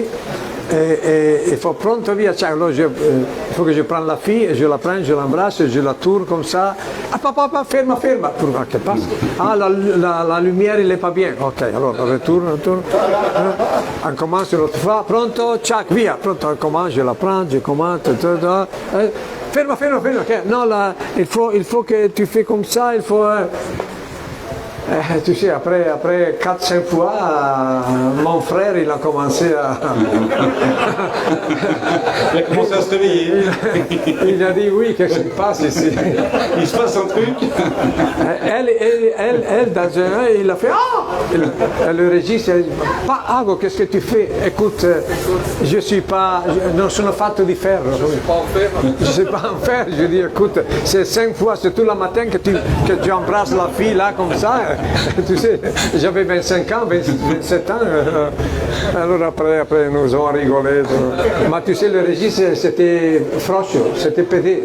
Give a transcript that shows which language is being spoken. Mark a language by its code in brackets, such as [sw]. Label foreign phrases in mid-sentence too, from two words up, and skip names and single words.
[fr] Et il faut [it] pronto via, [fr] alors il faut que je prenne la fille, je la prends, je l'embrasse, je la tourne comme ça. Ah papa, ferma. Pour voir qu'elle passe. Ah la lumière il n'est pas bien. Ok, alors retourne. On commence une autre fois, [it] pronto, ciao, via, pronto, [fr] on commence, je la prends, je commence, ferma. Okay. Non, là, il faut que tu fais comme ça, il faut... tu sais, après 4-5 fois, mon frère, il a commencé à... Il a commencé à se réveiller. Il a dit, oui, qu'est-ce qui se passe ici? Il se passe un truc. Elle dans un... Il a fait, ah! Le registre, il a dit, pas Iago, qu'est-ce que tu fais? Écoute, je suis pas... [it] non sono fatto di ferro. [fr] Je ne suis pas en fer. Je dis, écoute, c'est 5 fois, c'est tout le matin que tu embrasses la fille là, comme ça. Tu sais, j'avais 25 ans, 27 ans, alors après nous avons rigolé. Mais tu sais, le registre, c'était frocho, c'était pédé.